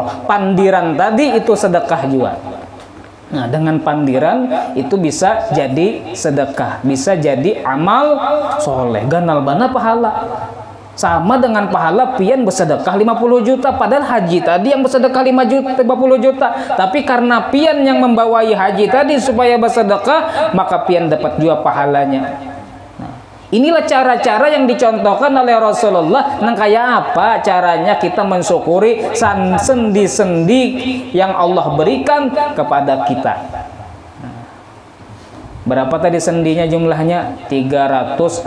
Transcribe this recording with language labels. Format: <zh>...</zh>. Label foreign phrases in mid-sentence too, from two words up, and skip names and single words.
<id>Pandiran tadi itu sedekah juga. Nah, dengan pandiran itu bisa jadi sedekah, bisa jadi amal soleh,</id> <bjn>ganal bana</bjn> <id>pahala. Sama dengan pahala pian bersedekah 50 juta, padahal haji tadi yang bersedekah 50 juta. Tapi karena pian yang membawai haji tadi supaya bersedekah, maka pian dapat juga pahalanya. Nah, inilah cara-cara yang dicontohkan oleh Rasulullah. Nang kayak apa caranya kita mensyukuri sendi-sendi yang Allah berikan kepada kita. Berapa tadi sendinya jumlahnya? 360.</id>